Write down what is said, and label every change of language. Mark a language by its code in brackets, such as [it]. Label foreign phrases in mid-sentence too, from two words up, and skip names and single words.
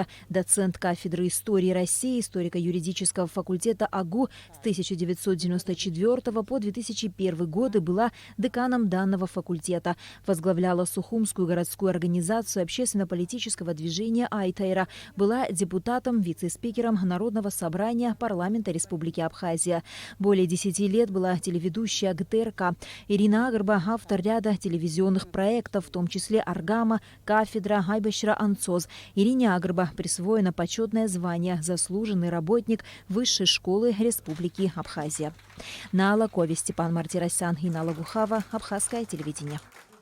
[ru] Доцент кафедры истории России, историко-юридического факультета АГУ с 1994 по 2001 годы была деканом данного факультета. Возглавляла Сухумскую городскую организацию общественно-политического движения Айтайра. Была депутатом, вице-спикером Народного собрания парламента Республики Абхазия. Более 10 лет была телеведущей АГТРК. Ирина Агрба – автор ряда телевизионных проектов, в том числе «Аргама», «Кафедра», «Айбашра Анцоз». Ирине Агрба присвоено почетное звание «Заслуженный работник Высшей школы Республики Абхазия». На Алакове Степан Мартиросян и Нала Гухава, Абхазское телевидение.